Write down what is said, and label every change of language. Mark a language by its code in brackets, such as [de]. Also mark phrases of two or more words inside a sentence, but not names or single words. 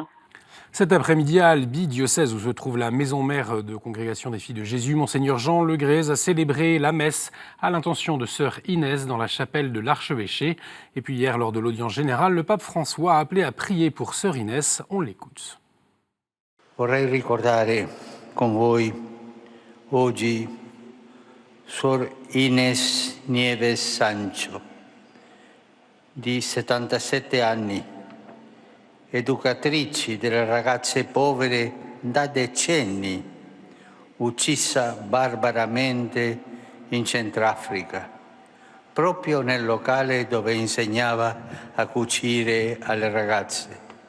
[fr] Cet après-midi à Albi, diocèse où se trouve la maison mère de Congrégation des Filles de Jésus, Monseigneur Jean Legrez a célébré la messe à l'intention de sœur Inès dans la chapelle de l'Archevêché. Et puis hier, lors de l'audience générale, le pape François a appelé à prier pour sœur Inès. On l'écoute. [it] Vorrei ricordare con voi oggi Sor Inés Nieves Sancho, di 77 anni, educatrice delle ragazze povere da decenni, uccisa barbaramente in Centrafrica, proprio nel locale dove insegnava a cucire alle ragazze.